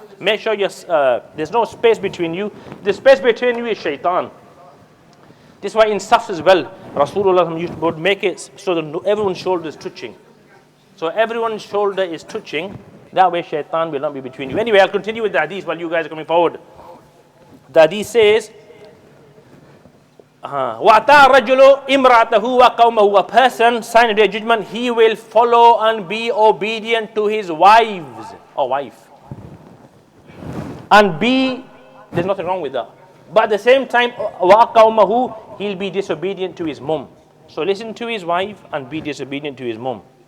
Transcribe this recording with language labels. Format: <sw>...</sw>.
<en>Make sure there's no space between you. The space between you is shaitan. This is why in safs as well, Rasulullah would make it so that everyone's shoulder is touching. So everyone's shoulder is touching. That way shaitan will not be between you. Anyway, I'll continue with the hadith while you guys are coming forward. The hadith says,</en> <ar>وَأَتَى الرَّجُلُ إِمْرَأَتَهُ وَقَوْمَهُ.</ar> <en>A person, sign of their judgment, he will follow and be obedient to his wives or wife. And there's nothing wrong with that. But at the same time,</en> <ar>وَقَوْمَهُ,</ar> <en>he'll be disobedient to his mum. So listen to his wife and be disobedient to his mum.</en>